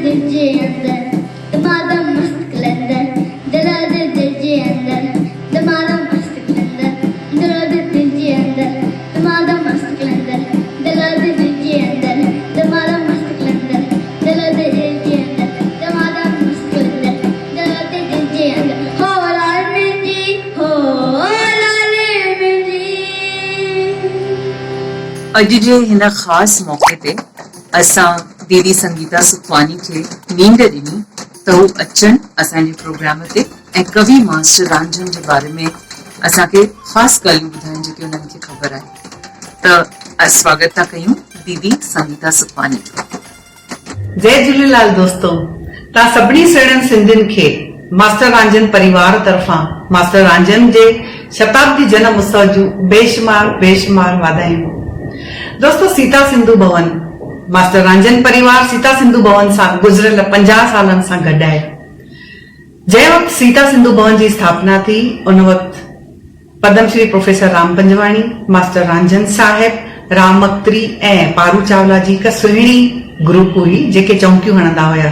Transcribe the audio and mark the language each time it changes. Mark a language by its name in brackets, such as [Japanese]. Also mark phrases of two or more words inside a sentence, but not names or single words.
[Sindhi] जे अंदर दमादम मस्त कलंदर दलो दिल जे अंदर दमादम मस्त कलंदर दलो दिल जे अंदर दमादम मस्त कलंदर दलो दिल जे अंदर दमादम मस्त कलंदर दलो दिल जे अंदर दमादम मस्त कलंदर दलो दिल जे अंदर हो लाल जी हो लाल जी। अॼु जे हिन ख़ासि मौक़े ते असां दीदी संगीता सुखवानी खे नींड ॾिनी त हू अचनि असांजे प्रोग्राम ते ऐं कवि मास्टर रांझन जे बारे में असांखे ख़ासि ॻाल्हियूं ॿुधाइनि जेके उन्हनि खे ख़बर आहे। त स्वागत था कयूं दीदी संगीता सुखवानी। जय झूलेलाल दोस्तों, तव्हां सभिनी सुहिणनि सिंधियुनि खे मास्टर रांझन परिवार तरफ़ां मास्टर रांझन जे शताब्दी जन्म उत्सव जूं बेशुमार बेशुमार वाधायूं। दोस्तों, सीता सिंधु भवन मास्टर रांझन परिवार सीता सिंधु भवन सां गुज़रियल 50 सालनि सां गॾु आहे। जंहिं वक़्तु सीता सिंधु भवन जी स्थापना थी उन वक़्तु पद्मश्री प्रोफेसर राम पंजवाणी, मास्टर रांझन साहिब, राम मक्तरी ऐं पारू चावला जी हिक सुहिणी ग्रुप हुई जेके चौंकियूं हणंदा हुया।